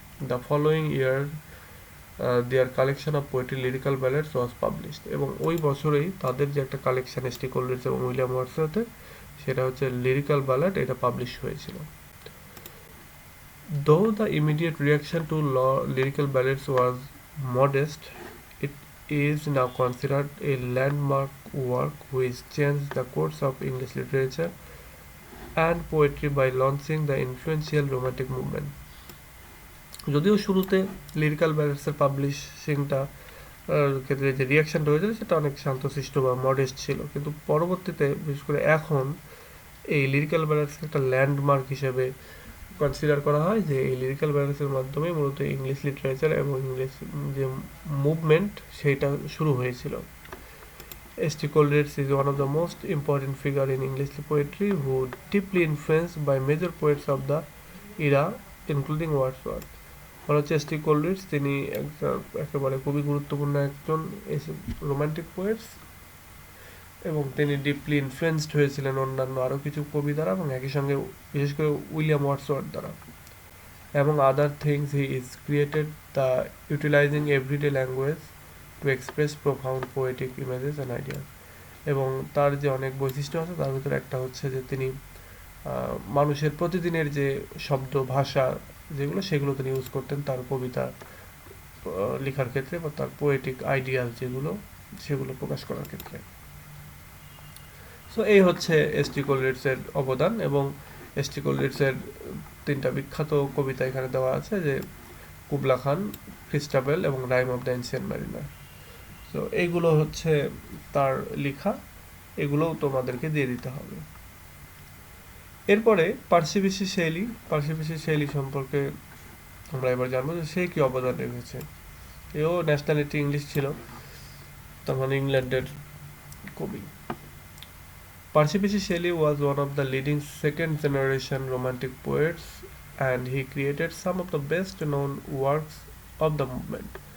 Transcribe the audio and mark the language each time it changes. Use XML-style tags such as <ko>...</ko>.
<en>the following year their collection of poetry Lyrical Ballads was published,</en> <bn>এবং ওই বছরেই তাদের যে একটা কালেকশন এস টি কোলরিজ এবং উইলিয়াম ওয়ার্ডসওয়ার্থের, সেটা হচ্ছে লিরিক্যাল ব্যালেড, এটা পাবলিশ হয়েছিল।</bn> <en>Though the immediate reaction to lyrical ballads was modest, it is now considered a landmark work which changed the course of English literature and poetry by launching the influential romantic movement.</en> <bn>যদিও শুরুতে lyrical ব্যালেডসের পাবলিশিংটা ক্ষেত্রে যে রিয়াকশনটা হয়েছিল সেটা অনেক শান্তশিষ্ট বা মডেস্ট ছিল, কিন্তু পরবর্তীতে বিশেষ করে এখন এই লিরিক্যাল ব্যালেডসকে একটা ল্যান্ডমার্ক হিসেবে কনসিডার করা হয়, যে এই লিরিক্যাল ব্যালেন্সের মাধ্যমে মূলত ইংলিশ লিটারেচার এবং ইংলিশ যে মুভমেন্ট সেইটা শুরু হয়েছিল।</bn> <en>S T Coleridge is one of the most important figure in English poetry who deeply influenced by major poets of the era including Wordsworth.</en> <bn>বলা হচ্ছে এস টি কোলরিজ তিনি একেবারে খুবই গুরুত্বপূর্ণ একজন রোমান্টিক পোয়েটস, এবং তিনি ডিপলি ইনফ্লুয়েন্সড হয়েছিলেন অন্যান্য আরও কিছু কবি দ্বারা, এবং একই সঙ্গে বিশেষ করে উইলিয়াম ওয়ার্ডসওয়ার্থ দ্বারা।</bn> <en>Among other things, he is created the utilizing everyday language to express profound poetic images and ideas.</en> <bn>এবং তার যে অনেক বৈশিষ্ট্য আছে তার ভিতরে একটা হচ্ছে যে তিনি মানুষের প্রতিদিনের যে শব্দ ভাষা যেগুলো সেগুলো তিনি ইউজ করতেন তার কবিতা লেখার ক্ষেত্রে, বা তার পোয়েটিক আইডিয়াল যেগুলো সেগুলো প্রকাশ করার ক্ষেত্রে। সো এই হচ্ছে এস টি কোলরিজের অবদান, এবং এস টি কোলরিজের তিনটা বিখ্যাত কবিতা এখানে দেওয়া আছে, যে কুবলা খান, ক্রিস্টাবেল এবং rhyme of the ancient mariner. তো এইগুলো হচ্ছে তার লেখা, এগুলোও তোমাদেরকে দিয়ে দিতে হবে। এরপরে পার্সিবিসি শেলি সম্পর্কে আমরা এবার জানবো যে সে কি অবদান রেখেছে। এও ন্যাশনালিটি ইংলিশ ছিল, তার মানে ইংল্যান্ডের কবি।</bn> <en>Percy Shelley was one of the leading second-generation Romantic poets, and he created some of the best-known works of the movement.</en>